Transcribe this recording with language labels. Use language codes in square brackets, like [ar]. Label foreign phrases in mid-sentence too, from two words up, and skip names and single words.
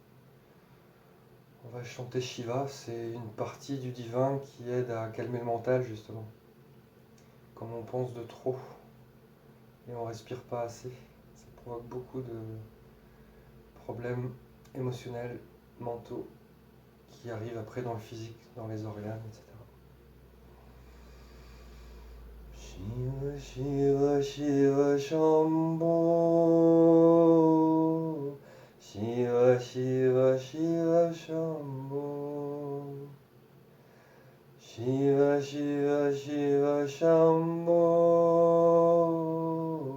[fr] On va chanter Shiva, c'est une partie du divin qui aide à calmer le mental justement. Quand on pense de trop et on respire pas assez, ça provoque beaucoup de problèmes émotionnels, mentaux, qui arrivent après dans le physique, dans les organes, etc. Shiva, Shiva, Shiva, Shambho. Shiva, Shiva, Shiva, Shambho. Shiva, Shiva, Shiva, Shambho.